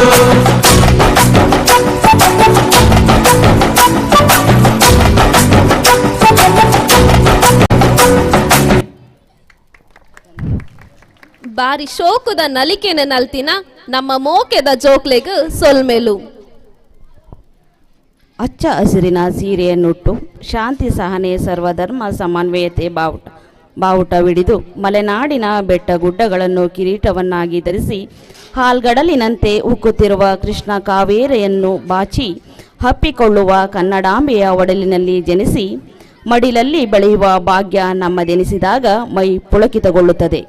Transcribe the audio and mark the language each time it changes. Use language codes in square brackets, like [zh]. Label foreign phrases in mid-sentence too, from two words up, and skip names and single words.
[tcy] ಬಾರಿ ಶೋಕುದ ನಲಿಕೆನ ನಲ್ತಿನ ನಮ್ಮ ಮೋಕೆದ ಜೋಕ್ಲೆಗ್ ಸೊಲ್ಮೆಲು. [kn] ಹಚ್ಚ ಹಸಿರಿನ ಸೀರೆಯನ್ನುಟ್ಟು ಶಾಂತಿ ಸಹನೆ ಸರ್ವಧರ್ಮ ಸಮನ್ವಯತೆ ಬಾವುಟ ಬಾವುಟವಿಡಿದು ಮಲೆನಾಡಿನ ಬೆಟ್ಟ ಗುಡ್ಡಗಳನ್ನು ಕಿರೀಟವನ್ನಾಗಿ ಧರಿಸಿ ಹಾಲ್ಗಡಲಿನಂತೆ ಉಕ್ಕುತ್ತಿರುವ ಕೃಷ್ಣ ಕಾವೇರಿಯನ್ನು ಬಾಚಿ ಹಪ್ಪಿಕೊಳ್ಳುವ ಕನ್ನಡಾಂಬೆಯ ಒಡಲಿನಲ್ಲಿ ಜನಿಸಿ ಮಡಿಲಲ್ಲಿ ಬೆಳೆಯುವ ಭಾಗ್ಯ ನಮ್ಮದೆನಿಸಿದಾಗ ಮೈ ಪುಳಕಿತಗೊಳ್ಳುತ್ತದೆ.